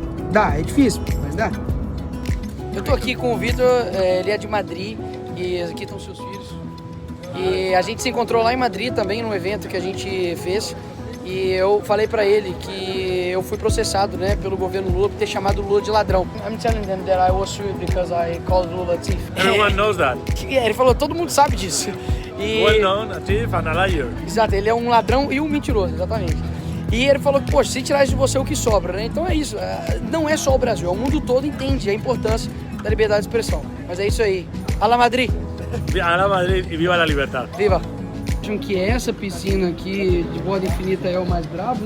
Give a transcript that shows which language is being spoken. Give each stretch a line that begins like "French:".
Portuguese: Dá, é difícil, mas dá. Eu tô aqui com o Vitor, ele é de Madrid, e aqui estão seus filhos. E a gente se encontrou lá em Madrid também, num evento que a gente fez. E eu falei pra ele que eu fui processado, né, pelo governo Lula por ter chamado o Lula de ladrão.
English: I'm telling them that I was sued because I called Lula a thief. Everyone knows that.
Portuguese: Ele falou, todo mundo sabe disso.
English: Well known, a thief and a liar.
Portuguese: Exato, ele é um ladrão e um mentiroso, exatamente. E ele falou que, poxa, se tirar isso de você, o que sobra, né? Então é isso, não é só o Brasil, o mundo todo entende a importância da liberdade de expressão. Mas é isso aí. Alá Madrid! Alá Madrid e viva a liberdade! Viva! Acham que essa piscina aqui de borda infinita é o mais bravo?